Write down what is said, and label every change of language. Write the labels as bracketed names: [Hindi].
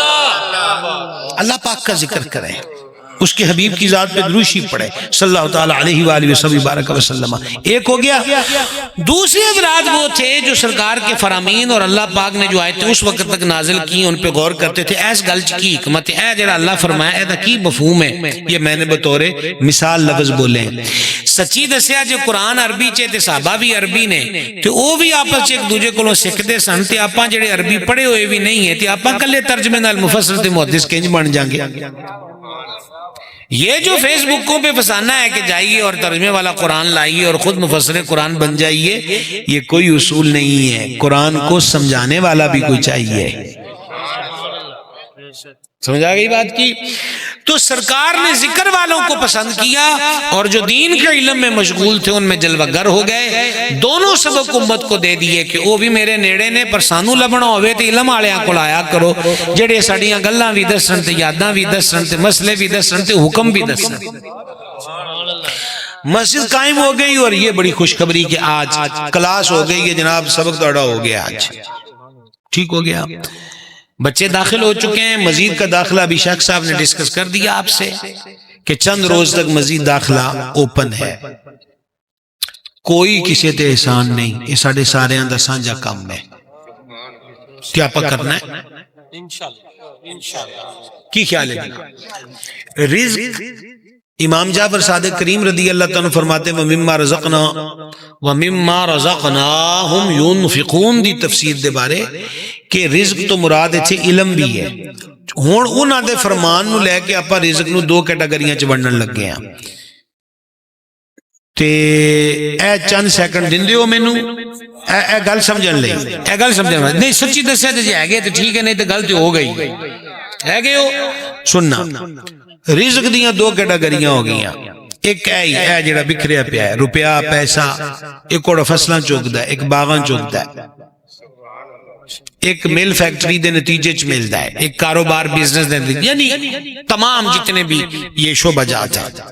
[Urdu] اللہ پاک کا ذکر کریں، اس کے حبیب کی ذات پہ دروشی پڑھے صلی اللہ تعالی علیہ وآلہ وسلم. ایک ہو گیا. دوسرے حضرات وہ تھے جو سرکار کے فرامین اور اللہ پاک نے جو آیتیں اس وقت تک نازل کی ان پہ غور کرتے تھے. [Punjabi] ایس گل کی حکمت ہے، جڑا اللہ فرمایا ہے دا کی مفہوم ہے، [Urdu] یہ میں نے بطور مثال لفظ بولے ہیں. [Punjabi] سچی دسیا جو قرآن عربی چے تے صحابہ بھی عربی نے تے او بھی آپس چ ایک دوجے کولوں سکھدے سن تے آپاں جڑے عربی پڑھے ہوئے بھی نہیں ہیں تے آپاں کلے ترجمے نال مفسر تے محدث کنج بن جاں گے. [Urdu] یہ جو فیس بکوں پہ فسانہ ہے کہ جائیے اور ترجمے والا قرآن لائیے اور خود مفسر قرآن بن جائیے، یہ کوئی اصول نہیں ہے. قرآن کو سمجھانے والا بھی کوئی چاہیے. سمجھا گئی بات کی؟ تو سرکار نے ذکر والوں کو پسند کیا اور جو دین کے علم میں مشغول تھے ان میں جلوہ گر ہو گئے. دونوں سبق امت کو دے دیے [Punjabi] کہ وہ بھی میرے نیڑے نے، پر سانو لبنا ہوئے تے علم والےاں کول آیا کرو جڑے ساڈیاں گلاں بھی دسن تے یاداں بھی دسن تے مسئلے بھی دسن تے حکم بھی دسن. [Urdu] مسجد قائم ہو گئی اور یہ بڑی خوشخبری کہ آج کلاس ہو گئی ہے جناب، سبق دوڑا ہو گیا، آج ٹھیک ہو گیا. بچے داخل ہو چکے ہیں. مزید کا داخلہ ابھی شیخ صاحب نے ڈسکس کر دیا آپ سے کہ چند روز تک مزید داخلہ اوپن ہے. [Punjabi] کوئی کسی تے احسان نہیں، یہ ساڑھے سارے اندر سانجا کام ہے. کیا پا کرنا ہے؟ [Arabic] انشاءاللہ [Urdu] کی خیال ہے؟ رزق امام جعفر صادق کریم رضی اللہ تعالیٰ عنہ فرماتے ہیں [Arabic] وَمِمَّا رَزَقْنَاهُمْ يُنْفِقُونَ [Urdu] دی تفسیر دے بارے کہ رزق تو مراد ہے علم بھی ہے. [Punjabi] ہون انہاں دے فرمان نو لے کے اپا رزق نو دو کیٹاگریاں چ ونڈن لگے ہیں. تے اے چند سیکنڈ دن دیو مینوں اے گل سمجھن لئی اے گل سمجھن نہیں سچی دسیا تے جے ہے تے ٹھیک ہے نہیں تے گل تے ہو گئی ہے گئے ہو. سننا رزق دیاں دو کیٹاگریاں ہو گئیاں. ایک اے جڑا بکھریا پیا ہے روپیہ پیسہ ایک اور فصلاں چوکدا ہے ایک باغاں چوکدا ہے ایک مل فیکٹری دے نتیجے چ ملدا ہے ایک کاروبار بزنس دے [Urdu] یعنی تمام جتنے بھی یہ شعبہ جات ہیں.